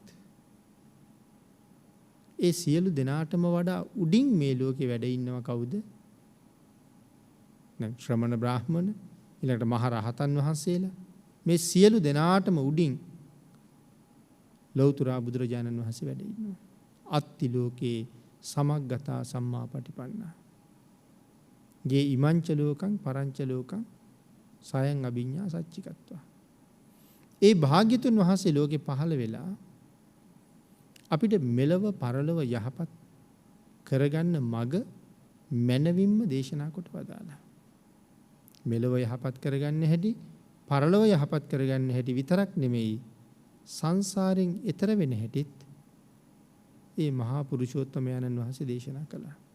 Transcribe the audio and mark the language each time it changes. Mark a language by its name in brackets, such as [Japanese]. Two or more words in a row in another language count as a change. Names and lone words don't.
[Sinhala] ඒ සියලු දෙනාටම වඩා උඩින් මේ ලෝකේ වැඩ ඉන්නවා කවුද? දැන් ශ්‍රමණ බ්‍රාහ්මණ, ඊළඟට මහ රහතන් වහන්සේලා, මේ සියලු දෙනාටම උඩින් ලෞතර බුදුරජාණන් වහන්සේ වැඩ ඉන්නවා. [Pali] අත්ති ලෝකේ සමග්ගතා සම්මා පටිපන්නා යේ ඉමංච ලෝකං පරංච ලෝකං සයං අභිඤ්ඤා සච්චිකත්වා. [Sinhala] ඒ භාග්‍යතුන් වහන්සේ ලෝකේ පහළ වෙලා අපිට මෙලව පරලොව යහපත් කරගන්න මඟ මනවින්ම දේශනා කොට වදාලා. මෙලව යහපත් කරගන්න හැටි, පරලොව යහපත් කරගන්න හැටි විතරක් නෙමෙයි, සංසාරයෙන් එතර වෙන හැටිත් ඒ මහා පුරුෂෝත්තමයන්න් වහන්සේ දේශනා කළා.